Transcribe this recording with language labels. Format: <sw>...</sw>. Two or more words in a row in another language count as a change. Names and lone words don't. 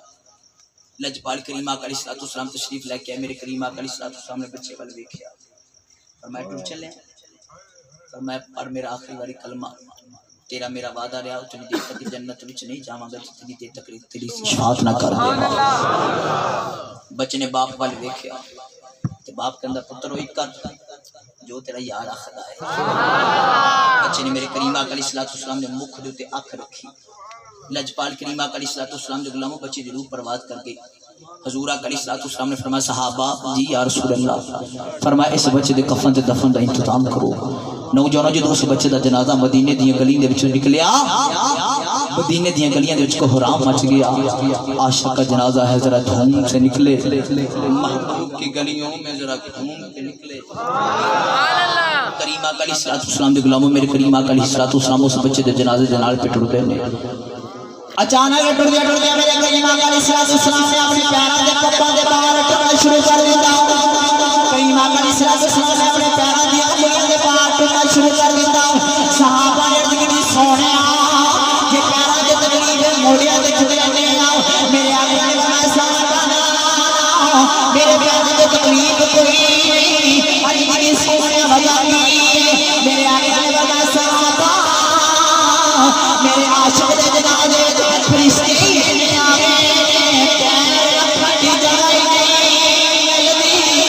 <pa>لجپال کریم آقا علیہ السلام تشریف لے کے آئے، میرے کریم آقا علیہ السلام نے بچے وال ویکھیا، فرمایا ٹر چلے، فرمایا پڑھ میرا آخری والی کلمہ، تیرا میرا وعدہ رہا اتنی دیر تک جنت وچ نہیں جاواں گا جتنی دیر تک تیری شفاعت نہ کر دے۔ بچے نے باپ وال ویکھیا تے باپ کہندا پتر ہوئی کر جو تیرا یار آخدا ہے، بچے نے میرے کریم آقا علیہ السلام نے مکھ دے تے اکھ رکھی، لجپال کریم آقا علیہ السلام دے غلاموں بچے ضرور پرواز کر گئے، حضور آقا علیہ السلام نے فرمایا صحابہ جی یا رسول اللہ، فرمایا اس بچے دے کفن تے دفن دا انتظام کرو۔ نوجوانوں جدوں اس بچے دا جنازہ مدینے دیاں گلیاں دے وچوں نکلیا، مدینے دیاں گلیاں دے وچ کو حرام مچ گیا،</pa> <ur>عاشق کا جنازہ ہے ذرا دھوم سے نکلے، محبوب کی گلیوں میں ذرا گھوم کے نکلے۔</ur> <pa>کریم آقا علیہ السلام دے غلاموں میرے کریم آقا علیہ السلام اس بچے دے جنازے دے نال پہ ٹر گئے نے، اچانک ٹر دیا میرے کریم آقا علیہ السلام نے اپنے پیراں دے پپاں دے باہر ٹرنا شروع کر دتا، کریم آقا علیہ السلام نے اپنے پیراں دی انگلیاں دے باہر ٹرنا شروع کر دتا، صحابہ نے کہا سونیا یہ پیراں دے تکلیف موڑیاں دے چھڑے نے، میرے آقا نے فرمایا صحابہ میرے پیراں دے تکلیف کوئی نہیں، اج دی سونیا وجہ میرے آقا نے فرمایا صحابہ میرے عاشق دے جنازے فرشتے نے آوے پیر رکھن دی جگہ ہی نہیں ملدی،</pa>